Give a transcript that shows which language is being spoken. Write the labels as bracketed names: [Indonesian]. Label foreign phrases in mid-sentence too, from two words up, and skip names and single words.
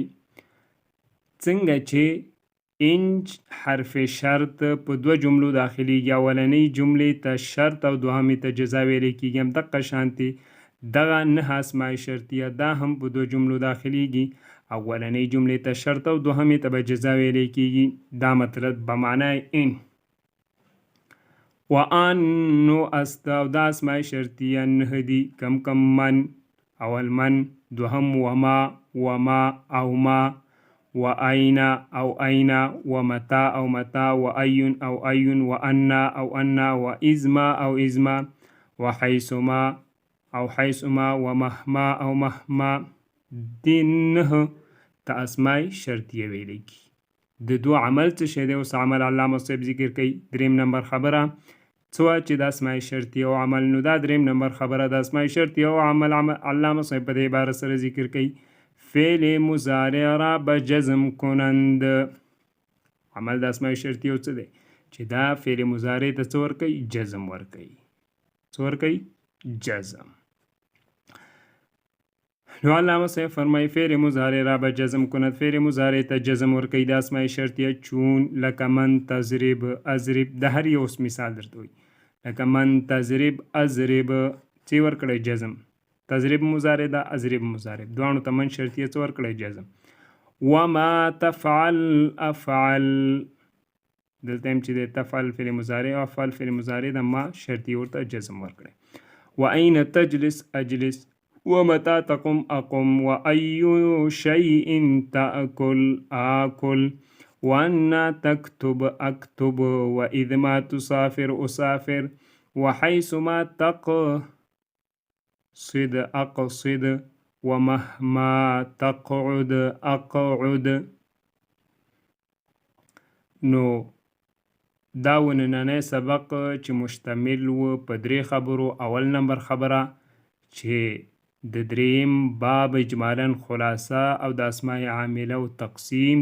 [Pashto] څنګه چې انج حرف شرط په دوه جملو داخلیږي، اولنۍ جملې ته شرط او دوهمې ته جزا ویلی کېږي، هم دقه شانتې دغه 9 اسماء شرطیه دا هم په دوه جملو داخلیږي، اولنۍ جملې ته شرط او دوهمې ته به جزا ویلی کېږي. دا مطلب [Persian] به معنای ان و ان نو است [Pashto] او دا اسماء شرطیه 9 دي. [Arabic] کم من، اول من، دوهم وما او ما، و أين أو أين، ومتى أو متى، وأي أو أي، وأنا أو أنا، وإزما أو إزما، وحيثما أو حيثما، ومهما أو مهما. [Pashto] دینه ته اسماء شرطیه ویلی کی. د دو عمل څه شی دی؟ اوس عمل علامه صاحب ذکر کوي. 3 نمبر خبره څه چې د اسماء شرطیه او عمل، نو دا 3 نمبر خبره د اسماء شرطیه او عمل علامه صاحب په دې عبارت سره ذکر کوي. [Persian] فعل مضارع را به جزم کنند. [Pashto] عمل د اسماء شرطیه څه دی؟ چې دا فعل مضارع ته څه ورکوي؟ جزم ورکوي. څه ورکوي؟ جزم. نو علامه صاحب فرمایي [Persian] فعل مضارع را به جزم کند، [Pashto] فعل مضارع ته جزم ورکوي د اسماء شرطیه. [Arabic] چون لکه من تضرب اضرب، [Pashto] د هر یو مثال درته وي. لکه [Arabic] من تضرب اضرب [Pashto] څه ورکړی؟ جزم. تضرب مضارع ده، اضرب مضارع، دواړو ته من شرطیه څه ورکړی؟ جزم. [Arabic] وما تفعل افعل، [Pashto] دلته هم چې د تفعل فعل مضارع او افعل فعل مضارع ده، ما شرطیه ورته جزم ورکړی. [Arabic] وأين تجلس اجلس، ومتى تقم اقم، وأي شيء تأكل آكل، وأنا تكتب أكتب، وإذ ما تسافر أسافر، وحيثما تقصد أقصد، ومهما تقعد أقعد. [Pashto] نو دا ونننی سبق چې مشتمل و په 3 خبرو. اول نمبر خبره چې د 3 باب اجمالا خلاصه او د اسماء عامله او تقسیم.